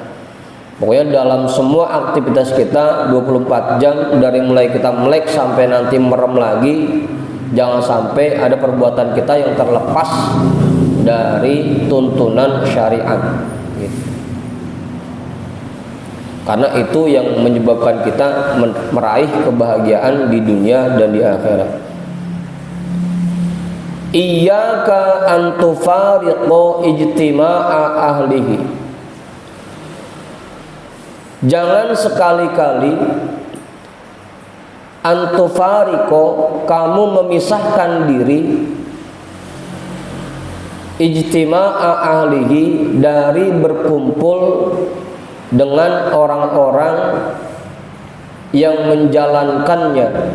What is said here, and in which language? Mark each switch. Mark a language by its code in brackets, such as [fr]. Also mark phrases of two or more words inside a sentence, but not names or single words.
[id] Pokoknya dalam semua aktivitas kita 24 jam, dari mulai kita melek sampai nanti merem lagi, jangan sampai ada perbuatan kita yang terlepas dari tuntunan syariat gitu. Karena itu yang menyebabkan kita meraih kebahagiaan di dunia dan di akhirat. [ar] إياك أن تفارق اجتماع أهله. [id] Jangan sekali-kali [ar] أن تفارق, [id] kamu memisahkan diri, [ar] اجتماع أهله, [id] dari berkumpul dengan orang-orang yang menjalankannya.